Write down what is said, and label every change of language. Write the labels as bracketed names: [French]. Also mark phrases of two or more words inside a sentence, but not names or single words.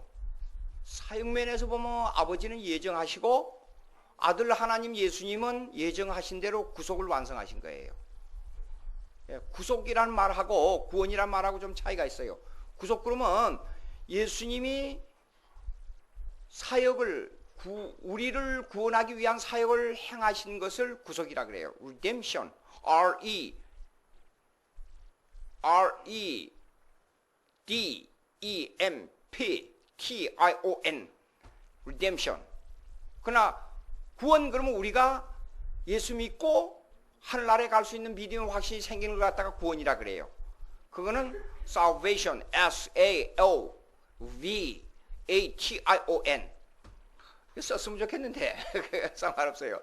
[Korean] 사역면에서 보면 아버지는 예정하시고 아들 하나님 예수님은 예정하신 대로 구속을 완성하신 거예요. 구속이란 말하고 구원이란 말하고 좀 차이가 있어요. 구속 그러면 예수님이 사역을 우리를 구원하기 위한 사역을 행하신 것을 구속이라 그래요. [English] redemption, R-E-D-E-M-P-T-I-O-N redemption. [Korean] 그러나 구원 그러면 우리가 예수 믿고 하늘나라에 갈 수 있는 믿음의 확신이 생기는 걸 갖다가 구원이라 그래요. 그거는 salvation, S-A-L-V-A-T-I-O-N 썼으면 좋겠는데 상관없어요.